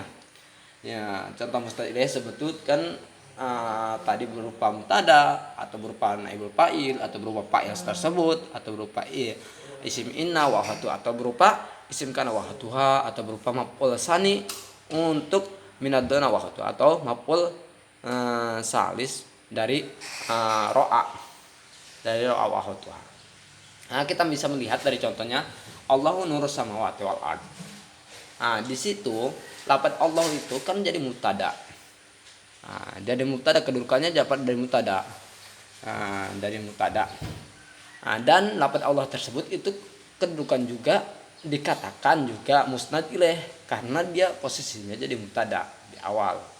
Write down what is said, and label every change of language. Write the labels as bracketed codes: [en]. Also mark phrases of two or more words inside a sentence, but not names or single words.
[id] Ya, contoh [ar] مسند إليه [id] sebutkan tadi berupa mubtada atau berupa [ar] نائب الفاعل [id] atau berupa fa'il tersebut atau berupa [ar] اسم إن وأخوات [id] atau berupa [ar] اسم كان وأخواتها [id] atau berupa [ar] مفعول ثاني [id] untuk [ar] ظن وأخوات [id] atau [ar] مفعول ثالث [id] dari [ar] رأى وأخواتها. [id] Kita bisa melihat dari contohnya [ar] الله نور السماوات والأرض. [id] Di situ lafaz Allah itu kan jadi mubtada. Jadi mubtada, kedudukannya dapat dari mubtada. Dan lafaz Allah tersebut itu kedudukan juga dikatakan juga [ar] مسند إليه [id] karena dia posisinya jadi mubtada di awal.